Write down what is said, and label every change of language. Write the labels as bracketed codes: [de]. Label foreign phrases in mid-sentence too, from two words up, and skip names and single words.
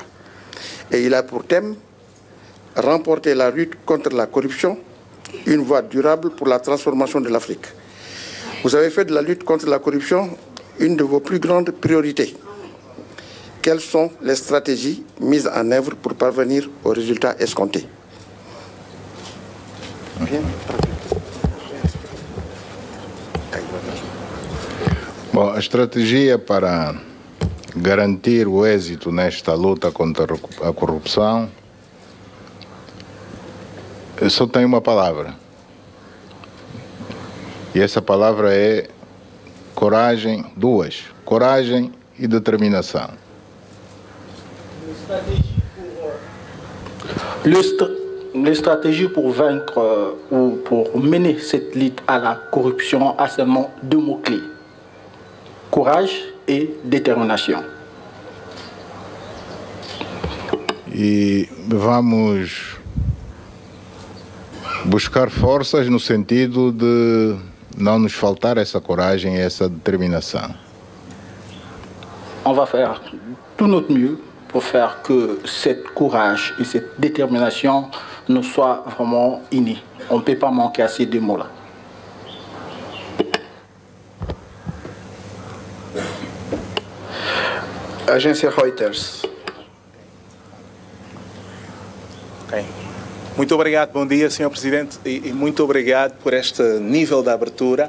[fr] Et il a pour thème « Remporter la lutte contre la corruption, une voie durable pour la transformation de l'Afrique ». Vous avez fait de la lutte contre la corruption une de vos plus grandes priorités. Quelles sont les stratégies mises en œuvre pour parvenir aux résultats escomptés? [pt] Bom, a estratégia para garantir o êxito nesta luta contra a corrupção só tem uma palavra. E essa palavra é coragem, coragem e determinação. [fr] Les stratégies pour vaincre ou pour mener cette lutte à la corruption a seulement 2 mots-clés: courage et détermination. E vamos buscar forças no sentido de não nos faltar essa coragem e essa determinação. On va faire tout notre mieux pour faire que cette courage et cette détermination nous soient vraiment unis. On ne peut pas manquer à ces 2 mots-là. [pt] Agência Reuters. Okay. Muito obrigado, bom dia, Sr. Presidente, e muito obrigado por este nível de abertura.